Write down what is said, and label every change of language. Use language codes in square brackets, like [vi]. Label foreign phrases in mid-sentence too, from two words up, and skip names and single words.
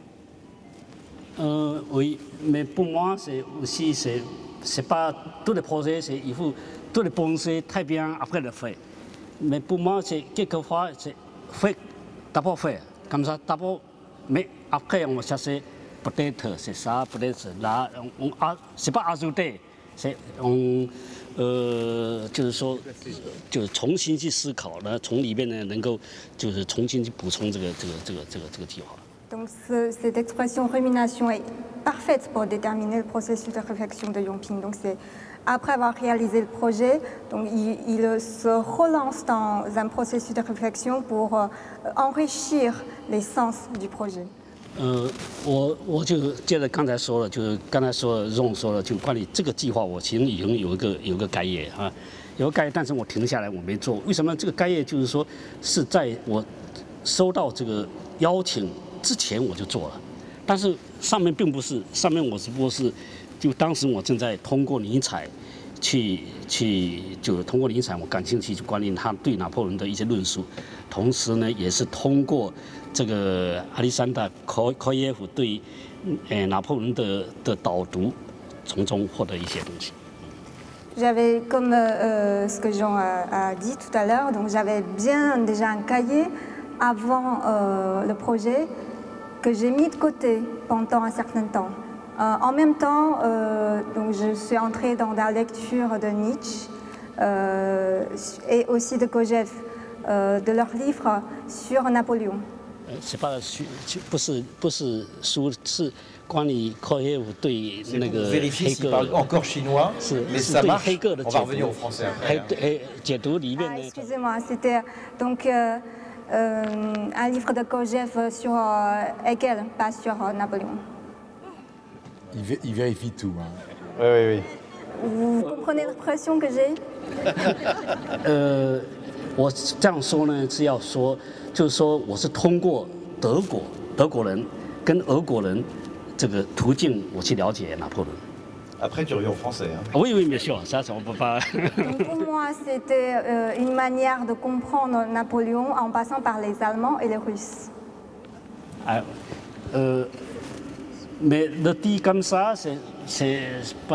[fr] Oui, mais pour moi, c'est aussi, c'est pas tous les projets, il faut tous les penser très bien après le fait. Mais pour moi, c'est quelquefois, c'est fait, d'abord faire, comme ça, d'abord, mais après on va chercher, peut-être c'est ça, peut-être là, c'est pas ajouter, c'est [zh] 就是说，就是重新去思考呢，从里面呢能够就是重新去补充这个计划。 [fr] Donc cette expression rumination est parfaite pour déterminer le processus de réflexion de Yang-Ping. Donc c'est après avoir réalisé le projet, donc il se relance dans un processus de réflexion pour enrichir l'essence du projet. [zh] 我就接着刚才说了，就是刚才Ron说了，就关于这个计划，我其实已经有个概页啊，有个概页，但是我停下来我没做。为什么这个概页就是说是在我收到这个邀请之前我就做了，但是上面并不是，上面我只不过是，就当时我正在通过尼采就通过尼采我感兴趣，就关于他对拿破仑的一些论述，同时呢也是通过这个亚历山大科耶夫对拿破仑的导读，从中获得一些东西。 [fr] J'avais, comme ce que Jean a dit tout à l'heure, donc j'avais bien déjà un cahier avant le projet que j'ai mis de côté pendant un certain temps. En même temps, donc je suis entrée dans la lecture de Nietzsche et aussi de Kojève, de leurs livres sur Napoléon. [zh] 是不是书，是关于科耶夫对那个黑格尔 [fr] encore chinois, mais ça marche. On va revenir au français après. [zh] 解读里面的。 [fr] Excusez-moi, c'était donc un livre de Kojève sur Hegel, pas sur Napoléon. Il vérifie tout. Hein. Oui. Vous comprenez l'expression que j'ai? [zh] 我这样说呢，是要说，就是说我是通过德国人跟俄国人这个途径，我去了解拿破仑。 [fr] Après, tu reviens au français. Hein. Oui, bien sûr, ça, on ne peut pas. Donc pour moi, c'était une manière de comprendre Napoléon en passant par les Allemands et les Russes. Mais le dit comme ça, c'est pas.